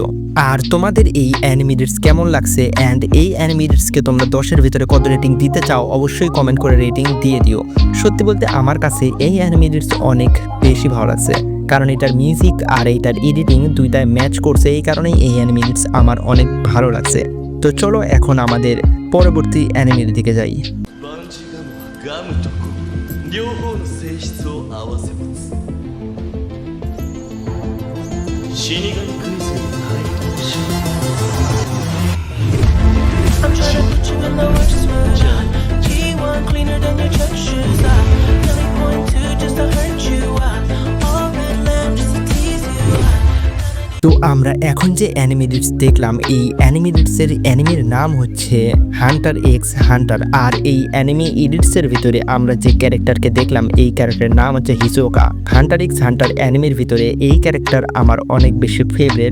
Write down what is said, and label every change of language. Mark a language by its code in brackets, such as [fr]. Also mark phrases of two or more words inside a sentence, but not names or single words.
[bn] আর তোমাদের এই [en] anime reels [bn] কেমন লাগছে অ্যান্ড এই [en] anime reelsকে [bn] তোমরা 10-এর ভিতরে কত রেটিং দিতে চাও অবশ্যই কমেন্ট করে রেটিং দিয়ে দিও। সত্যি বলতে আমার কাছে এই [en] anime reels [bn] অনেক বেশি ভালো লাগছে, কারণ এটার মিউজিক আর এইটার এডিটিং দুইটাই ম্যাচ করছে, এই কারণেই এই [en] anime reels [bn] আমার অনেক ভালো লাগছে। তো চলো এখন আমাদের পরবর্তী অ্যানিমের দিকে যাই। [ja] バンジガムはガムとゴム両方の性質を合わせ持つ死神クイズに回答し [en] I'm trying to put you in the worst mood. G1 cleaner than your church shoes. I really point to just to hurt you. All red lamb just to tease you. [bn] তো আমরা এখন যে [en] anime reels [bn] দেখলাম এই [en] anime reelsের [bn] অ্যানিমের নাম হচ্ছে হান্টার এক্স হান্টার। আর এই [en] anime editsের [bn] ভিতরে আমরা যে ক্যারেক্টারকে দেখলাম এই ক্যারেক্টারের নাম হচ্ছে হিসোকা। হান্টার এক্স হান্টার অ্যানিমের ভিতরে এই ক্যারেক্টার আমার অনেক বেশি ফেভারিট।